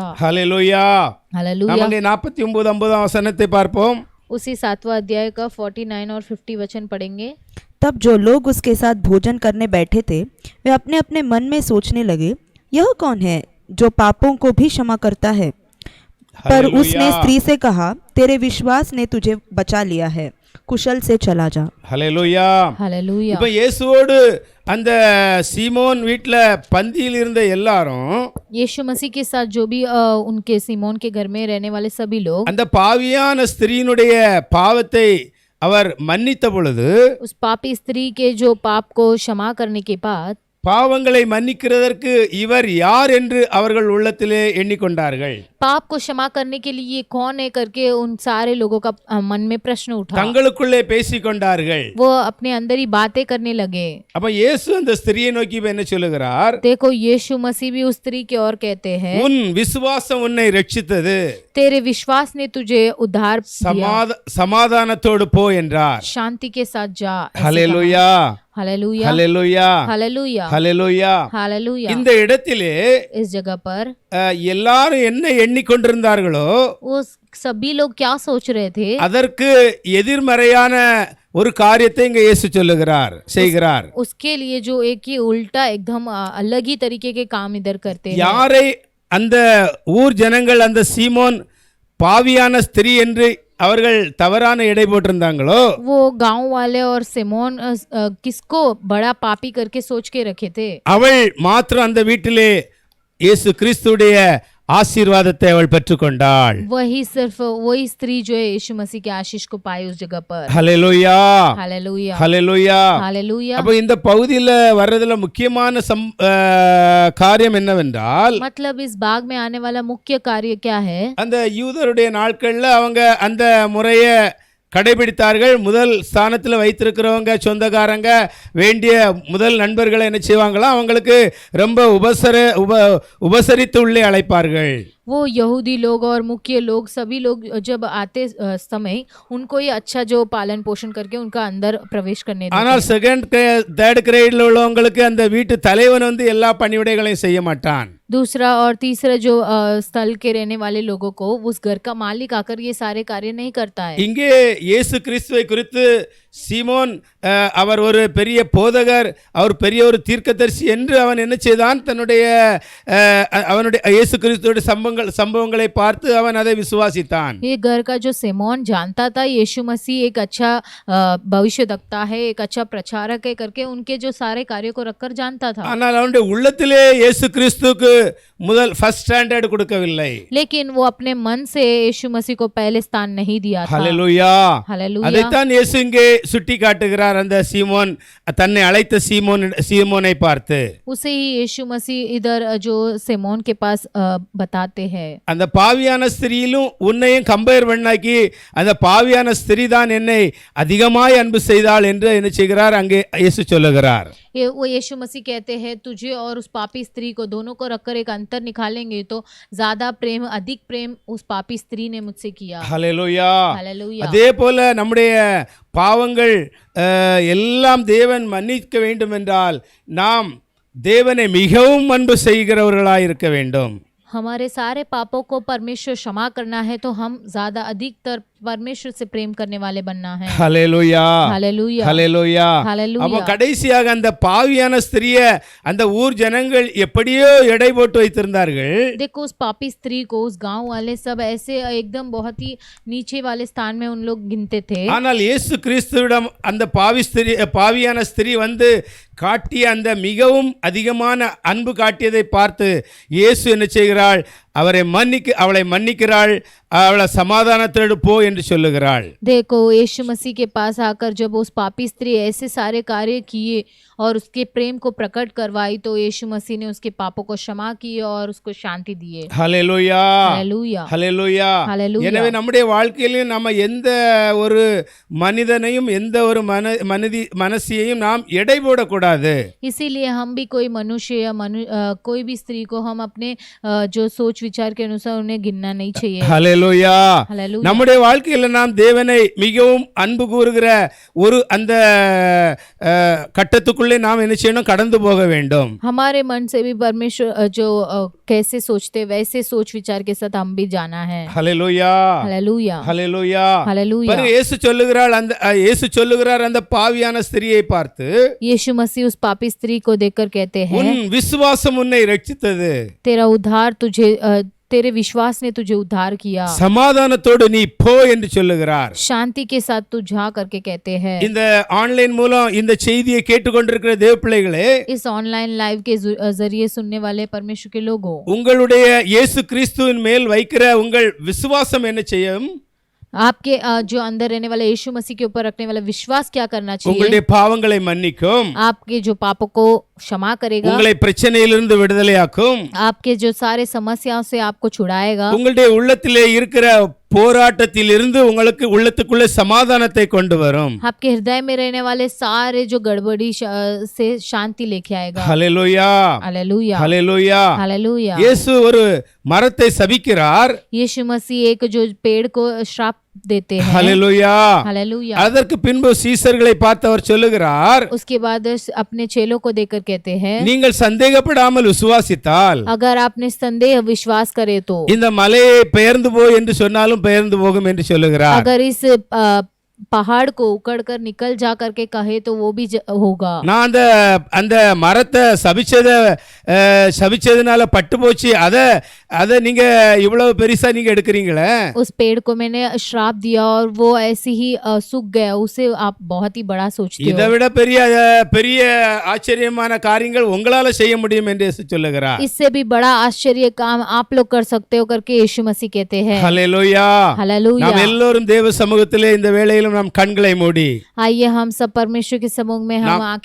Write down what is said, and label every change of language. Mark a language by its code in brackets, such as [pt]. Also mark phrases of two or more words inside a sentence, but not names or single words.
[ta] ஹல்லேலூயா. [hi] हालेलुया। [ta] நம்முடைய 49-50 வசனத்தை பார்ப்போம். [hi] उसी 7वां अध्याय का 49 और 50 वचन पढ़ेंगे। तब जो लोग उसके साथ भोजन करने बैठे थे वे अपने अपने मन में सोचने लगे, यह कौन है जो पापों को भी क्षमा करता है? पर उसने स्त्री से कहा, तेरे विश्वास ने तुझे बचा लिया है, कुशल से चला जा। [ta] ஹல்லேலூயா. [hi] हालेलुया। [ta] இப்ப இயேசுவோடு அந்த சீமோன் வீட்ல பந்தியில் இருந்த எல்லாரும், [hi] यीशु मसीह के साथ जो भी उनके सीमोन के घर में रहने वाले सभी लोग [ta] அந்த பாவியான ஸ்திரீனுடைய பாவத்தை அவர் மன்னித்த பொழுது, [hi] उस पापी स्त्री के जो पाप को क्षमा करने के बाद [ta] பாவங்களை மன்னிக்கிறதற்கு இவர் யார் என்று அவர்கள் உள்ளத்திலே எண்ணிக்கொண்டார்கள். [hi] पाप को क्षमा करने के लिए कौन है करके उन सारे लोगों का मन में प्रश्न उठा। [ta] தங்களுக்குள்ளே பேசிக்கொண்டார்கள். [hi] वो अपने अंदर ही बातें करने लगे। [ta] அப்ப இயேசு அந்த ஸ்திரியை நோக்கி என்ன சொல்லுகிறார்? [hi] देखो यीशु मसीह भी उस स्त्री के और कहते हैं, [ta] உன் விசுவாசம் உன்னை ரட்சித்தது, [hi] तेरे विश्वास ने तुझे उद्धार दिया, [ta] சமாதானத்தோடு போ என்றார். [hi] शांति के साथ जा। [ta] ஹல்லேலூயா. [hi] हालेलुया। [ta] ஹல்லேலூயா. [hi] हालेलुया। [ta] ஹல்லேலூயா. [hi] हालेलुया। [ta] இந்த இடத்திலே [hi] इस जगह पर [ta] எல்லாரும் என்ன எண்ணிக்கொண்டிருந்தார்களோ [hi] वो सभी लोग क्या सोच रहे थे, [ta] அதற்கு எதிர்மறையான ஒரு காரியத்தை இங்க இயேசு சொல்லுகிறார், செய்கிறார். [hi] उसके लिए जो एक ही उल्टा एकदम अलग ही तरीके के काम इधर करते हैं। [ta] யாரை அந்த ஊர் ஜனங்கள் அந்த சீமோன் பாவியான ஸ்திரீ என்று அவர்கள் தவறான எடை போட்டிருந்தாங்களோ, [hi] वो गांव वाले और सिमोन किसको बड़ा पापी करके सोच के रखे थे, [ta] அவள் மாத்திரம் அந்த வீட்டிலே இயேசு கிறிஸ்துடைய ஆசீர்வாதத்தை அவள் பெற்றுக்கொண்டாள். [hi] वही सिर्फ वही स्त्री जो है यीशु मसीह के आशीष को पाई उस जगह पर। [ta] ஹல்லேலூயா. [hi] हालेलुया। [ta] ஹல்லேலூயா. [hi] हालेलुया। [ta] அப்ப இந்த பகுதியில வர்றதுல முக்கியமான காரியம் என்னவென்றால், [hi] मतलब इस बाग में आने वाला मुख्य कार्य क्या है? [ta] அந்த யூதருடைய நாட்கள்ல அவங்க அந்த முறைய கடைபிடித்தார்கள். முதல் ஸ்தானத்தில் வைத்திருக்கிறவங்க சொந்தக்காரங்க வேண்டிய முதல் நண்பர்களை என்ன செய்வாங்களோ அவங்களுக்கு ரொம்ப உபசரித்து உள்ளே அழைப்பார்கள். [hi] वो यहूदी लोग और मुख्य लोग सभी लोग जब आते समय उनको ये अच्छा जो पालन पोषण करके उनका अंदर प्रवेश करने देते [ta] ஆனால் [hi] हैं। [en] second third grade [ta] உள்ளவங்களுக்கு அந்த வீட்டு தலைவன் வந்து எல்லா பணிவிடைகளையும் செய்ய மாட்டான். [hi] दूसरा और तीसरा जो स्थल के रहने वाले लोगों को उस घर का मालिक आकर ये सारे कार्य नहीं करता है। [ta] இங்கே இயேசு கிறிஸ்துவை குறித்து சீமோன் அவர் ஒரு பெரிய போதகர், அவர் பெரிய ஒரு தீர்க்கதரிசி என்று அவன் என்ன செய்தான், தன்னுடைய அவனுடைய இயேசு கிறிஸ்துவோட சம்பவங்களை பார்த்து அவன் அதை விசுவாசித்தான். [hi] ये घर का जो सिमोन जानता था यीशु मसीह एक अच्छा भविष्यवक्ता है, एक अच्छा प्रचारक है करके उनके जो सारे कार्यों को रखकर जानता था। [ta] ஆனால் அவனுடைய உள்ளத்திலே இயேசு கிறிஸ்துவுக்கு முதல் [en] first standard [ta] கொடுக்கவில்லை. [hi] लेकिन वो अपने मन से यीशु मसीह को पहले स्थान नहीं दिया था। [ta] ஹல்லேலூயா. [hi] हालेलुया। [ta] அதைத்தான் இயேசு இங்கே சுட்டி காட்டுகிறார். அந்த சீமோன் தன்னை அழைத்த சீமோனை பார்த்து [hi] उसे ही यीशु मसीह इधर जो सिमोन के पास बताते हैं। [ta] அந்த பாவியான ஸ்திரீயிலும் உன்னையும் கம்பேர் பண்ணாக்கி அந்த பாவியான ஸ்திரீ தான் என்னை அதிகமாய் அன்பு செய்தாள் என்று என்ன செய்கிறார் அங்கே இயேசு சொல்லுகிறார். [hi] वो यीशु मसीह कहते हैं तुझे और उस पापी स्त्री को दोनों को रखकर एक अंतर निकालेंगे तो ज्यादा प्रेम अधिक प्रेम उस पापी स्त्री ने मुझसे किया। [ta] ஹல்லேலூயா. [hi] हालेलुया। [ta] அதே போல நம்முடைய பாவங்கள் எல்லாம் தேவன் மன்னிக்க வேண்டும் என்றால் நாம் தேவனை மிகவும் அன்பு செய்கிறவர்களாய் இருக்க வேண்டும். [hi] हमारे सारे पापों को परमेश्वर क्षमा करना है तो हम ज्यादा अधिकतर परमेश्वर से प्रेम करने वाले बनना है। [ta] ஹல்லேலூயா. [hi] हालेलुया। [ta] ஹல்லேலூயா. [hi] हालेलुया। [ta] அப்ப கடைசியாக அந்த பாவியான ஸ்திரியை அந்த ஊர் ஜனங்கள் எப்படியோ எடை போட்டு வைத்திருந்தார்கள். [hi] देखो उस पापी स्त्री को उस गांव वाले सब ऐसे एकदम बहुत ही नीचे वाले स्थान में उन लोग गिनते थे। [ta] ஆனால் இயேசு கிறிஸ்துவிடம் அந்த பாவியான ஸ்திரீ வந்து காட்டிய அந்த மிகவும் அதிகமான அன்பு காட்டியதை பார்த்து இயேசு என்ன செய்கிறாள், அவளை மன்னிக்கிறாள், அவளை சமாதானத்தோடு போ என்று சொல்லுகிறாள். [hi] देखो यीशु मसीह के पास आकर जब उस पापी स्त्री ऐसे सारे कार्य किए और उसके प्रेम को प्रकट करवाई तो यीशु मसीह ने उसके पापों को क्षमा किए और उसको शांति दिए। [ta] ஹல்லேலூயா. [hi] हालेलुया। [ta] ஹல்லேலூயா. [hi] हालेलुया। [ta] எனவே நம்முடைய வாழ்க்கையிலும் நம்ம எந்த ஒரு மனிதனையும் எந்த ஒரு மனசியையும் நாம் எடை போடக்கூடாது. [hi] इसीलिए हम भी कोई मनुष्य या कोई भी स्त्री को हम अपने जो सोच विचार के अनुसार उन्हें गिनना नहीं चाहिए। [ta] ஹல்லேலூயா. [hi] हालेलुया। [ta] நம்முடைய வாழ்க்கையில நாம் தேவனை மிகவும் அன்பு கூறுகிற ஒரு அந்த கட்டத்துக்குள்ளே நாம் என்ன செய்யணும், கடந்து போக வேண்டும். [hi] हमारे मन से भी परमेश्वर जो कैसे सोचते वैसे सोच विचार के साथ हम भी जाना है। [ta] ஹல்லேலூயா. [hi] हालेलुया। [ta] ஹல்லேலூயா. [hi] हालेलुया। [ta] பாருங்க, இயேசு சொல்லுகிறார் அந்த பாவியான ஸ்திரியை பார்த்து, [hi] यीशु मसीह उस पापी स्त्री को देखकर कहते हैं [ta] உன் விசுவாசம் உன்னை ரட்சித்தது, [hi] तेरा उद्धार तुझे तेरे विश्वास ने तुझे उद्धार किया, [ta] சமாதானத்தோடு நீ போ என்று சொல்லுகிறார். [hi] शांति के साथ तू जा करके कहते हैं। [ta] இந்த ஆன்லைன் மூலம் இந்த செய்தியை கேட்டுக்கொண்டிருக்கிற தேவ பிள்ளைகளே, [hi] इस [en] online live [hi] के जरिए सुनने वाले परमेश्वर के लोगों, [ta] உங்களுடைய இயேசு கிறிஸ்துவின் மேல் வைக்கிற உங்கள் விசுவாசம் என்ன செய்யும், [hi] आपके जो अंदर रहने वाले यीशु मसीह के ऊपर रखने वाला विश्वास क्या करना चाहिए, [ta] உங்களுடைய பாவங்களை மன்னிக்கும், [hi] आपके जो पापों को क्षमा करेगा, [ta] உங்களை பிரச்சனையிலிருந்து விடுதலையாக்கும், [hi] आपके जो सारे समस्याओं से आपको छुड़ाएगा, [ta] உங்களுடைய உள்ளத்திலே இருக்கிற போராட்டத்தில் இருந்து உங்களுக்கு உள்ளத்துக்குள்ளே சமாதானத்தை கொண்டு வரும். [hi] आपके हृदय में रहने वाले सारे जो गड़बड़ी से शांति लेके आएगा। [ta] ஹல்லேலூயா. [hi] हालेलुया। [ta] ஹல்லேலூயா. [hi] हालेलुया। [ta] இயேசு ஒரு மரத்தை சபிக்கிறார். [hi] यीशु मसीह एक जो पेड़ को श्राप देते हैं। [ta] ஹல்லேலூயா. [hi] हालेलुया। [ta] அதற்கு பின்பு சீசர்களை பார்த்து அவர் சொல்லுகிறார், [hi] उसके बाद अपने चेलों को देखकर कहते हैं, [ta] நீங்கள் சந்தேகப்படாமல் விசுவாசித்தால் [hi] अगर आपने संदेह विश्वास करे तो [ta] இந்த மலையை பெயர்ந்து போ என்று சொன்னாலும் பெயர்ந்து போகும் என்று சொல்லுகிறார். [hi] अगर इस पहाड़ को उकड़ कर निकल जा करके कहे तो वो भी होगा। [ta] நான் அந்த மரத்தை சபிச்சதுனால பட்டு போச்சு, அத நீங்க இவ்வளவு பெருசா நீங்க எடுக்கிறீங்களே, [hi] उस पेड़ को मैंने श्राप दिया और वो ऐसे ही सूख गया, उसे आप बहुत ही बड़ा सोचते [ta] இதை [hi] हो। [ta] விட பெரிய ஆச்சரியமான காரியங்கள் உங்களால செய்ய முடியும் என்று இயேசு சொல்லுகிறார். [hi] इससे भी बड़ा आश्चर्य काम आप लोग कर सकते हो करके यीशु मसीह कहते हैं। [ta] ஹல்லேலூயா. [hi] हालेलुया। [ta] நாம் எல்லோரும் தேவ சமூகத்திலே இந்த வேளையிலும் நாம் கண்களை மூடி [hi] आइए हम सब परमेश्वर के समूह में हम आंखें